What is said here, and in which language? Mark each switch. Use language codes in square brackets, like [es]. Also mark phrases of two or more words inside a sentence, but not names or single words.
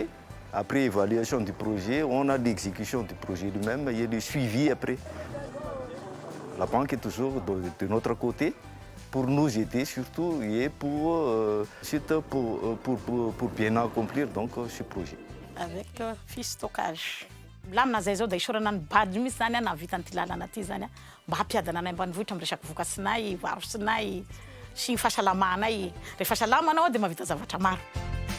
[fr] Après évaluation du projet, on a l'exécution du projet lui-même et le suivi après. La banque est toujours de notre côté pour nous aider surtout et pour bien accomplir donc, ce projet. Avec fiche stockage. [mg] Lamina zay zao da isorana ny bady misy zany nahavita an'ity lalana ty zany mba hampiadana anay ambanivohitra amin'ny resaky vokatsinay, varotsinay sy ny fahasalamanay. Rehefa salama anao dia mahavita zavatra maro.